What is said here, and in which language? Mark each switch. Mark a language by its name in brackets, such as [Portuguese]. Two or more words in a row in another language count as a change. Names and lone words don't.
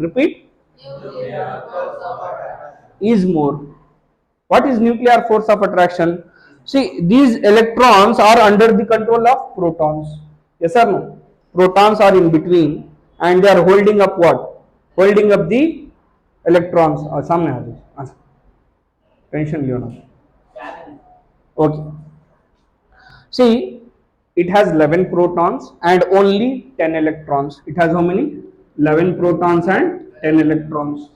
[English] Repeat. Is more. What is nuclear force of attraction? See, these electrons are under the control of protons. Yes or no? Protons are in between and they are holding up what? Holding up the electrons. [Hindi] सामने आ जाओ. टेंशन लियो ना. [English] Okay. See, it has 11 protons and only 10 electrons. It has how many? 11 protons and 10 electrons.